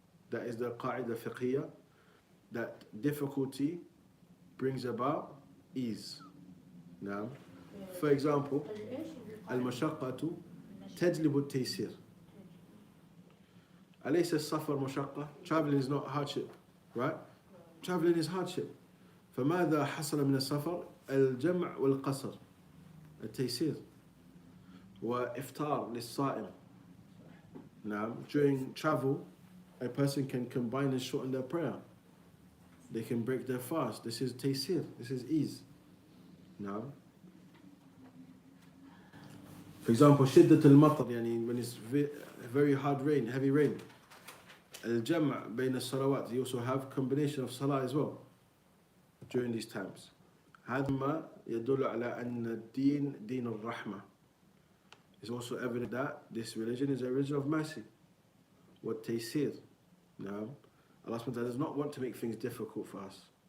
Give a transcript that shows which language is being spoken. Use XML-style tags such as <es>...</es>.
<en>That is the qaida fiqhiyya, that difficulty brings about ease. Now, for example,</en> <ar>al-mashaqqatu tajlibu taysir. أليس السفر مشقة?</ar> <en>Traveling is not hardship, right? Traveling is hardship.</en> <ar>فماذا حصل من السفر؟ الجمع والقصر التيسير وإفطار للصائم.</ar> <en>Now, during travel, a person can combine and shorten their prayer. They can break their fast. This is taysir. This is ease. Now, for example,</en> <ar>شدة المطر, يعني</ar> <en>when it's very hard rain, heavy rain.</en> <ar>الجمع بين الصلوات.</ar> <en>You also have combination of salah as well during these times.</en> <ar>هذا ما يدل على أن الدين دين الرحمة.</ar> <en>It's also evident that this religion is a religion of mercy.</en> <ar>والتيسير.</ar> <en>Now, Allah subhanahu wa ta'ala does not want to make things difficult for us.</en>